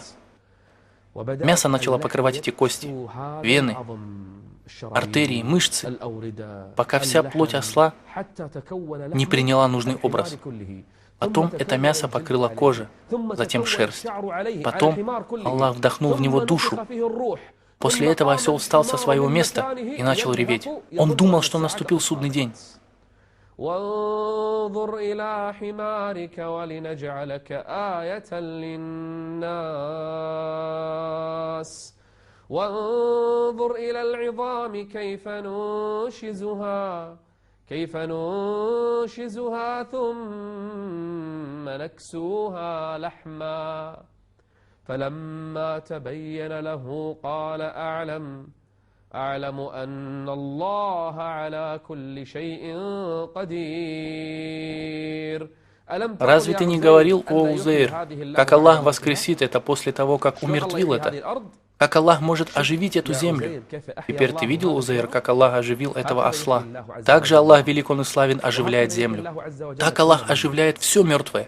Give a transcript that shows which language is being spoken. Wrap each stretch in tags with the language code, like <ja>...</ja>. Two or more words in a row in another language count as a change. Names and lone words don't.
<ru>Мясо начало покрывать эти кости, вены, артерии, мышцы, пока вся плоть осла не приняла нужный образ. Потом это мясо покрыло кожу, затем шерсть. Потом Аллах вдохнул в него душу. После этого осел встал со своего места и начал реветь. Он думал, что наступил судный день.</ru> <ar>وانظر إلى حمارك ولنجعلك آية للناس وانظر إلى العظام كيف ننشزها ثم نكسوها لحما فلما تبين له قال أعلم أن الله على كل شيء قدير.</ar> <ru>Разве ты не говорил, о Узейр, как Аллах воскресит это после того, как умертвил это? Как Аллах может оживить эту землю? Теперь ты видел, Узейр, как Аллах оживил этого осла? Также Аллах велик, Он и славен, оживляет землю. Так Аллах оживляет все мертвое.</ru>